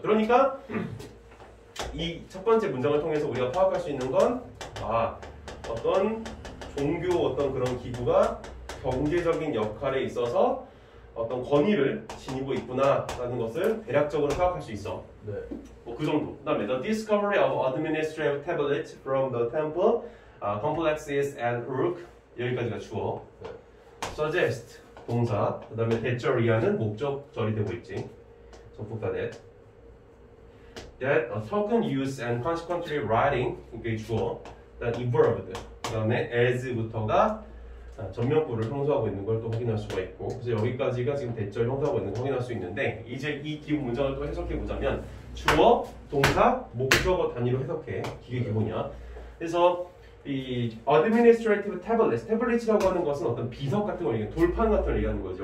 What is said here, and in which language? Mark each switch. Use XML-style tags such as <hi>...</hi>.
<ko>그러니까 이 첫 번째 문장을 통해서 우리가 파악할 수 있는 건 어떤 종교 어떤 그런 기구가 경제적인 역할에 있어서 어떤 권위를 지니고 있구나라는 것을 대략적으로 파악할 수 있어. 네. 뭐 그 정도.</ko> <en>그다음에 the discovery of administrative tablets from the temple complexes at Uruk,</en> <ko>여기까지가 주어. 네. suggest 동사. 그다음에 대절이하는 목적절이 되고 있지.</ko> <en>접속사 that a token use and consequently writing,</en> <ko>이게 주어. 그다음 evolved. 그다음에 as부터가 전면구를 형성하고 있는 걸 또 확인할 수가 있고, 그래서 여기까지가 지금 대절 형성하고 있는 걸 확인할 수 있는데, 이제 이 기본 문장을 또 해석해 보자면 주어, 동사, 목적어 단위로 해석해. 이게 기본이야. 그래서 이 administrative tablet이라고 하는 것은 어떤 비석 같은 걸 얘기하는, 돌판 같은 걸 얘기하는 거죠.</ko>